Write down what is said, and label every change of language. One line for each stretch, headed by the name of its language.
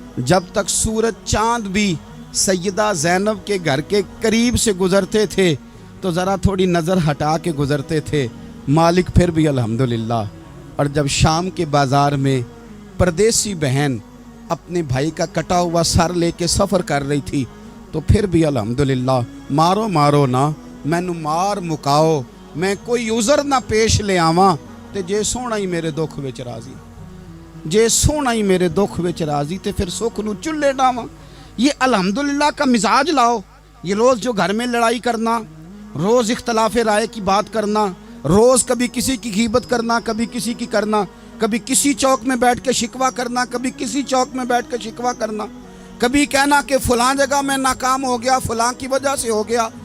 Urdu: جب تک سورج چاند بھی سیدہ زینب کے گھر کے قریب سے گزرتے تھے تو ذرا تھوڑی نظر ہٹا کے گزرتے تھے مالک، پھر بھی الحمدللہ. اور جب شام کے بازار میں پردیسی بہن اپنے بھائی کا کٹا ہوا سر لے کے سفر کر رہی تھی تو پھر بھی الحمدللہ.
Punjabi: مارو مارو نہ مینو مار مکاؤ، میں کوئی عذر نہ پیش لے آواں تے جے سونا ہی میرے دکھ وچ راضی، جے سونا ہی میرے دکھ وچ راضی تے پھر سکھ نو چلے ڈاواں.
Urdu: یہ الحمدللہ کا مزاج لاؤ. یہ روز جو گھر میں لڑائی کرنا، روز اختلاف رائے کی بات کرنا، روز کبھی کسی کی غیبت کرنا، کبھی کسی کی کرنا، کبھی کسی چوک میں بیٹھ کے شکوہ کرنا، کبھی کسی چوک میں بیٹھ کے شکوہ کرنا، کبھی کہنا کہ فلاں جگہ میں ناکام ہو گیا، فلاں کی وجہ سے ہو گیا.